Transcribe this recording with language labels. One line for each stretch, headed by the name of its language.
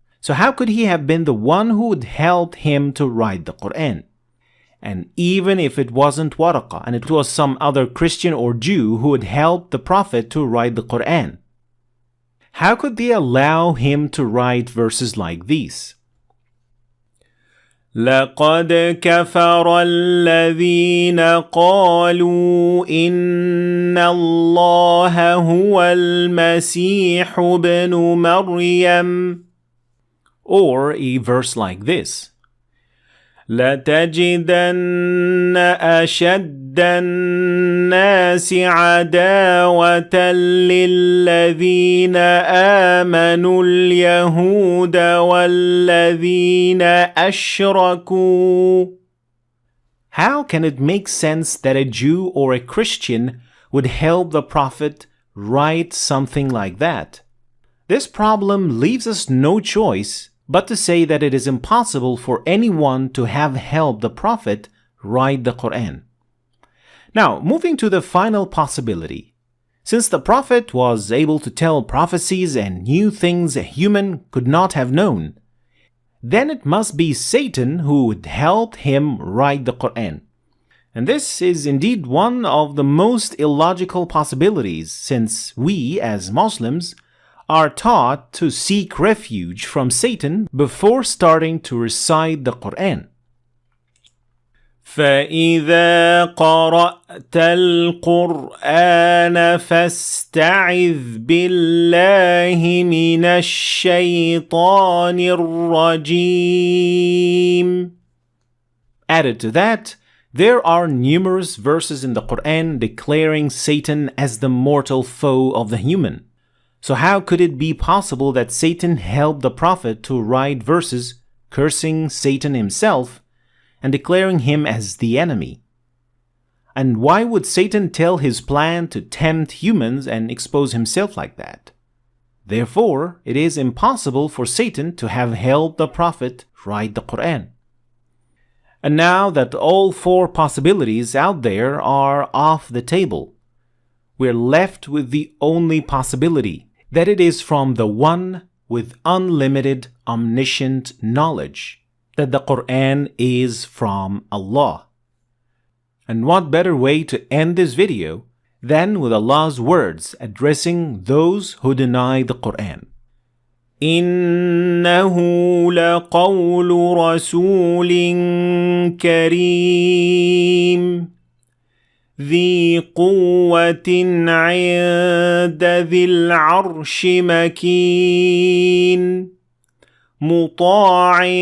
English: So how could he have been the one who would help him to write the Qur'an? And even if it wasn't Waraqa and it was some other Christian or Jew who would help the Prophet to write the Qur'an, how could they allow him to write verses like these?
Arabic: لقد كفر الذين قالوا إن الله هو المسيح ابن مريم.
English: Or a verse like this.
Arabic: لتجدن أشد الناس عداوة للذين آمنوا اليهود والذين أشركوا.
English: How can it make sense that a Jew or a Christian would help the Prophet write something like that? This problem leaves us no choice but to say that it is impossible for anyone to have helped the Prophet write the Qur'an. Now, moving to the final possibility. Since the Prophet was able to tell prophecies and knew things a human could not have known, then it must be Satan who would help him write the Qur'an. And this is indeed one of the most illogical possibilities, since we, as Muslims, are taught to seek refuge from Satan before starting to recite the Qur'an.
Arabic: فإذا قرأت القرآن فاستعذ بالله من الشيطان الرجيم.
English: Added to that, there are numerous verses in the Qur'an declaring Satan as the mortal foe of the human. So how could it be possible that Satan helped the Prophet to write verses cursing Satan himself and declaring him as the enemy? And why would Satan tell his plan to tempt humans and expose himself like that? Therefore, it is impossible for Satan to have helped the Prophet write the Qur'an. And now that all four possibilities out there are off the table, we're left with the only possibility, that it is from the one with unlimited omniscient knowledge, that the Qur'an is from Allah. And what better way to end this video than with Allah's words addressing those who deny the Qur'an.
Arabic: إنه لقول رسول كريم ذي قوة عند ذي العرش مكين مطاع